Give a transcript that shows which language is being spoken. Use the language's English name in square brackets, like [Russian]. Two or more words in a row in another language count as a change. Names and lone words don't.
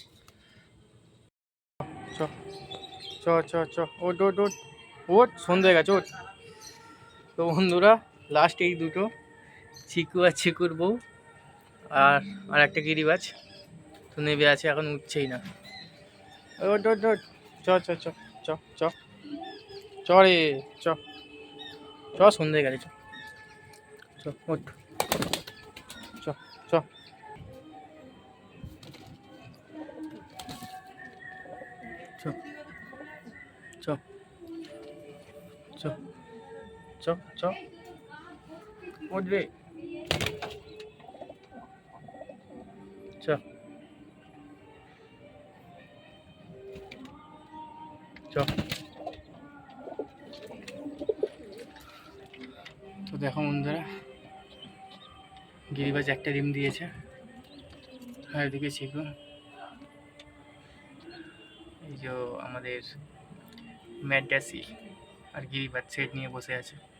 [Bangla] চ চ চ চ ওট ওট ওট ওট, সন্ধে হয়ে গেছে ওট। তো বন্ধুরা লাস্ট এই দুটো, চিকু আর চিকুর বউ, আর আর একটা গিরিবাজ তো নেবে আছে, এখন উঠছেই না। ওট ওট ওট, চ চ চ চ চ চ রে চ চ, সন্ধে হয়ে গেছে চ চ ওঠ চ চ চ চ চ চ চ ওঠ রে চ চ। তো দেখো বন্ধুরা গিরিবাজ একটা ডিম দিয়েছে, আর এদিকে চিকু, এই যে আমাদের ম্যাডাসি আর গিরিবাজ সেট নিয়ে বসে আছে।